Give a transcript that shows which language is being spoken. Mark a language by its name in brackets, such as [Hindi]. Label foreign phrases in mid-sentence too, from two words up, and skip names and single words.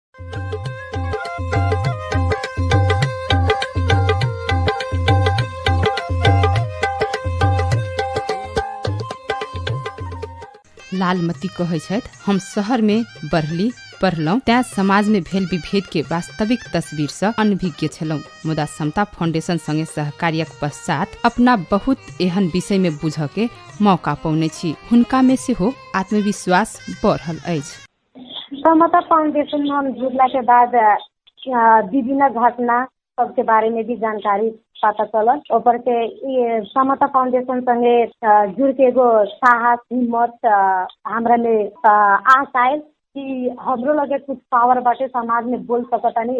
[Maithili] लालमती कहै छथि हम शहर में बढ़ली पढ़लौं तैं समाज में भेल विभेद के वास्तविक तस्वीर से अनभिज्ञ छलौं मुदा समता फाउंडेशन संगे सहकार्यक पश्चात अपना बहुत एहन विषय में बुझ के मौका पौने छी हुनका में से हो आत्मविश्वास बढ़ल अछि। समता फाउंडेशन में हम जुड़ला के बाद विभिन्न घटना सबके बारे में भी जानकारी पता चलल। [Bhojpuri] ऊपर के ये समता फाउंडेशन संगे जुड़ के एगो साहस हिम्मत हमरा में आस आयल कि हमरो लगे कुछ पावर बाटे, समाज में बोल सकतानी।